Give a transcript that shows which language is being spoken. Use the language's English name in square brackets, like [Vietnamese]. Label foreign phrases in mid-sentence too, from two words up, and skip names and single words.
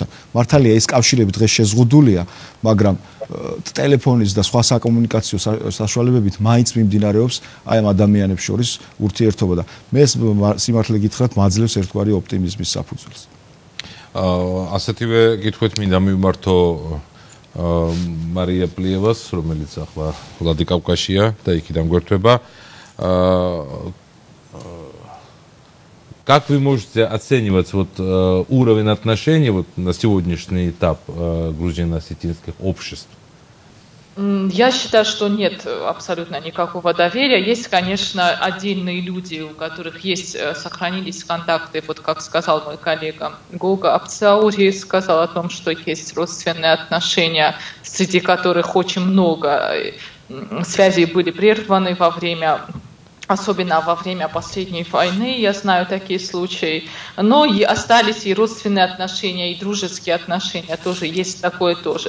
[Georgian] მართალია ეს კავშირები დღეს შეზღუდულია, მაგრამ ტელეფონის და სხვა საკომუნიკაციო საშუალებებით მაინც მიმდინარეობს აი ამ ადამიანებს შორის ურთიერთობა და მე სიმართლე გითხრათ მაძლევს ერთგვარი ოპტიმიზმის საფუძველს. ასეთივე კითხვით მინდა მივმართო მარია პლიევას, რომელიც ახლა ვლადიკავკაზია და იქიდან გვერდება. [Russian] Как вы можете оценивать уровень отношений на сегодняшний этап грузино-осетинских обществ? Я считаю, что нет абсолютно никакого доверия. Есть, конечно, отдельные люди, у которых сохранились контакты, вот как сказал мой коллега Гога Апцаури, сказал о том, что есть родственные отношения, среди которых очень много связей были прерваны особенно во время последней войны, я знаю такие случаи, но и остались и родственные отношения, и дружеские отношения, тоже есть такое тоже.